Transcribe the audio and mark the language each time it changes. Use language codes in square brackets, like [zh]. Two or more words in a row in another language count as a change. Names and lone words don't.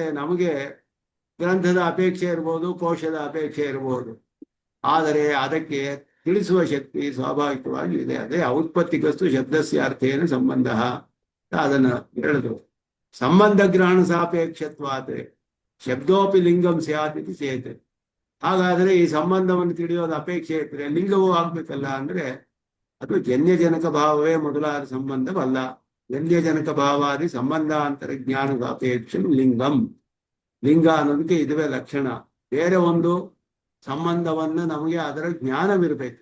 [kn] ನಮಗೆ ಗ್ರಂಥದ ಅಪೇಕ್ಷೆ ಇರ್ಬೋದು, ಕೋಶದ ಅಪೇಕ್ಷೆ ಇರಬಹುದು, ಆದರೆ ಅದಕ್ಕೆ ತಿಳಿಸುವ ಶಕ್ತಿ ಸ್ವಾಭಾವಿಕವಾಗಿ ಇದೆ. [sa] ಅದೇ ಔತ್ಪತ್ತಿಗಸ್ತು ಶಬ್ದಸ್ಯ ಅರ್ಥೇನ ಸಂಬಂಧ [kn] ಅದನ್ನ ಹೇಳಿದ್ರು. [sa] ಸಂಬಂಧ ಗ್ರಹಣ ಸಾಪೇಕ್ಷತ್ವಾತ್ ಶಬ್ದೋಪಿ ಲಿಂಗಂ ಸ್ಯಾತ್ ಇತಿ ಚೇತ್. [kn] ಹಾಗಾದ್ರೆ ಈ ಸಂಬಂಧವನ್ನು ತಿಳಿಯೋದು ಅಪೇಕ್ಷೆ ಇದ್ರೆ ಲಿಂಗವೂ ಆಗ್ಬೇಕಲ್ಲ ಅಂದ್ರೆ ಅದು ಜನ್ಯಜನಕ ಭಾವವೇ ಮೊದಲಾದ ಸಂಬಂಧವಲ್ಲ. ಜನ್ಯಜನಕ ಭಾವಾದಿ ಸಂಬಂಧಾಂತರ ಜ್ಞಾನದ ಅಪೇಕ್ಷೆ ಲಿಂಗಂ. ಲಿಂಗ ಅನ್ನೋದಕ್ಕೆ ಇದುವೇ ಲಕ್ಷಣ. ಬೇರೆ ಒಂದು ಸಂಬಂಧವನ್ನ ನಮಗೆ ಅದರ ಜ್ಞಾನವಿರ್ಬೇಕು.